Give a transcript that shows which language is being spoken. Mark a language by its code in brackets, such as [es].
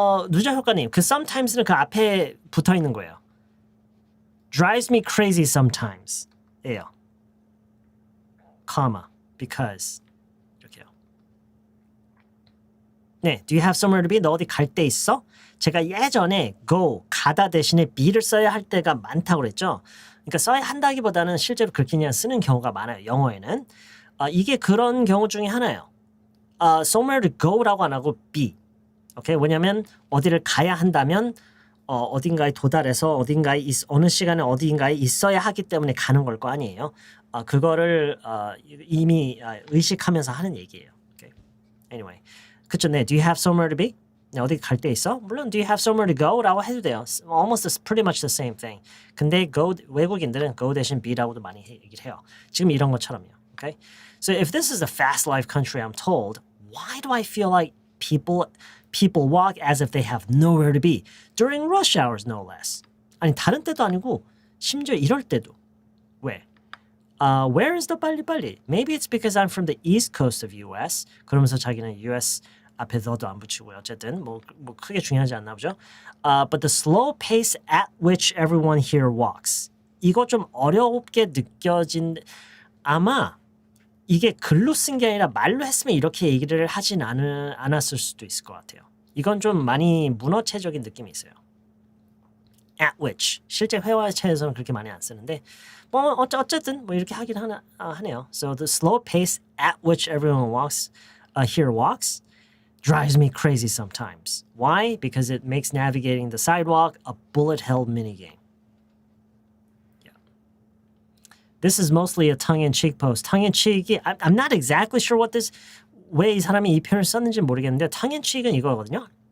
[ko] 누자 효과님, 그 sometimes는 그 앞에 붙어 있는 거예요. [en] drives me crazy sometimes. [ko] 예요. [en] comma, because. [ko] 이렇게요. [en] 네, do you have somewhere to be? [ko] 너 어디 갈 데 있어? 제가 예전에 go, 가다 대신에 be를 써야 할 때가 많다고 그랬죠. 그러니까 써야 한다기보다는 실제로 그렇게 그냥 쓰는 경우가 많아요. 영어에는. 이게 그런 경우 중에 하나예요. [en] somewhere to go [ko] 라고 안 하고 [en] be. [ko] 오케이? 왜냐면 어디를 가야 한다면 어딘가에 도달해서 어느 시간에 어딘가에 있어야 하기 때문에 가는 걸 거 아니에요. 그거를 이미 의식하면서 하는 얘기예요. [en] Okay. Anyway, 그쵸? 네, do you have somewhere to be? [ko] 네, 어디 갈 데 있어? 물론 [en] do you have somewhere to go? [ko] 라고 해도 돼요. [en] Almost pretty much the same thing. [ko] 근데 go 외국인들은 go 대신 be라고도 많이 얘기를 해요. 지금 이런 것처럼요. [en] Okay? So if this is a fast life country, I'm told, why do I feel like people walk as if they have nowhere to be during rush hours, no less? [ko] 아니 다른 때도 아니고 심지어 이럴 때도 왜? [en] Where is the 빨리빨리? Maybe it's because I'm from the east coast of US. [ko] 그러면서 자기는 US 앞에 더도 안 붙이고요. 어쨌든 뭐 크게 중요하지 않나 보죠. [en] But the slow pace at which everyone here walks. [ko] 이거 좀 어렵게 느껴진 아마 이게 글로 쓴 게 아니라 말로 했으면 이렇게 얘기를 하진 않았을 수도 있을 것 같아요. 이건 좀 많이 문어체적인 느낌이 있어요. At which 실제 회화체에서는 그렇게 많이 안 쓰는데 뭐 어쨌든 뭐 이렇게 하긴 하네요. [en] So the slow pace at which everyone walks here walks drives me crazy sometimes. Why? Because it makes navigating the sidewalk a bullet hell minigame. Yeah. This is mostly a tongue-in-cheek post. [ko] tongue-in-cheek이 [en] I'm not exactly sure what this [ko] 왜 이 사람이 이 표현을 썼는지 모르겠는데 tongue-in-cheek은 이거거든요.